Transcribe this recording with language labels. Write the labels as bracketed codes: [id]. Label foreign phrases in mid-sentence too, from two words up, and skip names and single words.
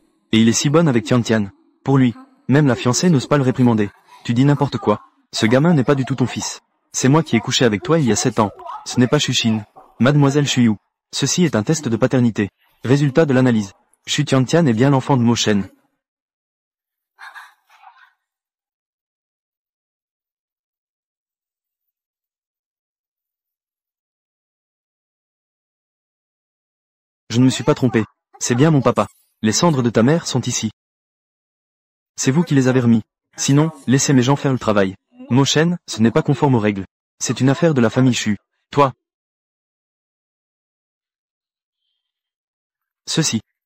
[fr] Et il est si bon avec Tian. Pour lui, même la fiancée n'ose pas le réprimander. Tu dis n'importe quoi. Ce gamin n'est pas du tout ton fils. C'est moi qui ai couché avec toi il y a 7 ans. Ce n'est pas Shushine. Mademoiselle Shuyu. Ceci est un test de paternité. Résultat de l'analyse. Shu Tian est bien l'enfant de Mo Shen. Je ne me suis pas trompé. C'est bien mon papa. Les cendres de ta mère sont ici. C'est vous qui les avez remis. Sinon, laissez mes gens faire le travail. Mo Shen, ce n'est pas conforme aux règles. C'est une affaire de la famille Shu. Toi. Ceci.